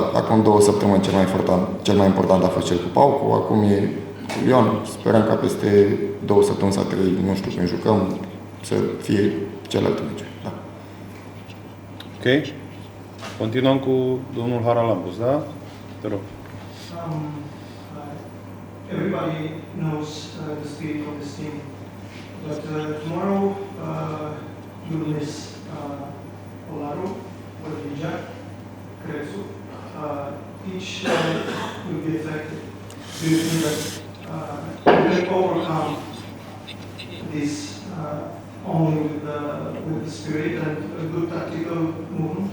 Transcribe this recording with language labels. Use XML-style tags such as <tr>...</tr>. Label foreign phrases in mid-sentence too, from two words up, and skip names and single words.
<ro>Acum 2 săptămâni cel mai important a fost cel cu Paucu, acum e cu Lyon. Sperăm ca peste 2 săptămâni sau 3, nu știu când jucăm, să fie celelalte meciuri. Da. Ok. Continuăm cu domnul Charalambous, da? Te rog.</ro> <en>Everybody knows the spirit of this team, but tomorrow you'll miss Olaru, Olivia, Crețu. each line will be affected. Do you think that you can overcome this only with the spirit and a good tactical movement?</en>